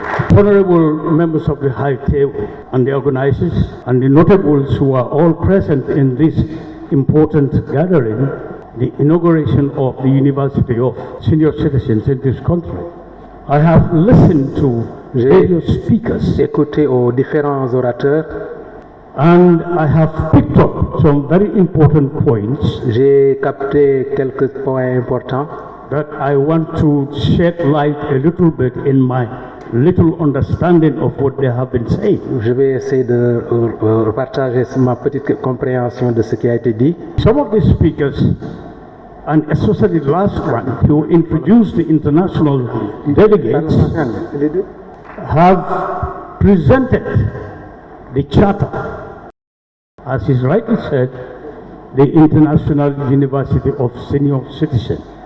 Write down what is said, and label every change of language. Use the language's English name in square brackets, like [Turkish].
[English] Honorable members of the High Table and the organizers and the notables who are all present in this important gathering, the inauguration of the University of Senior Citizens in this country. I have listened to various speakers. [French] Écouté aux différents orateurs. [English] And I have picked up some very important points. [French] J'ai capté quelques points importants [English] that I want to shed light a little bit in my little understanding of what they have been saying. [French] Je vais essayer de partager ma petite compréhension de ce qui a été dit. [English] Some of the speakers, and especially the last one, who introduced the international delegates, have presented the charter, as is rightly said, the International University of Senior Citizens.